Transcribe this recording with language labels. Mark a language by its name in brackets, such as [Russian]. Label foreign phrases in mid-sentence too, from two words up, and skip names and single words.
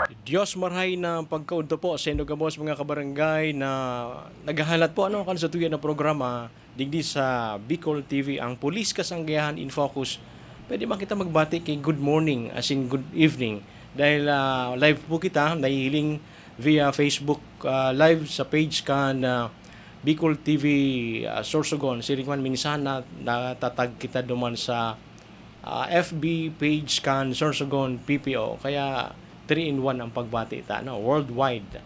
[Bikol] Diyos marhay na pagkaunto po sa inugamos mga kabarangay na naghahalat po kan sa tuya na programa digdi sa Bicol TV ang Pulis Kasanggahan in Focus. Pwede ba kita magbati kay [English] good morning as in good evening [Bikol] dahil live po kita nahihiling [English] via Facebook live [Bikol] sa page kan Bicol TV Sorsogon Sirigman minsan na natatag kita duman sa FB page kan Sorsogon PPO kaya 3-in-1 ang pagbati worldwide.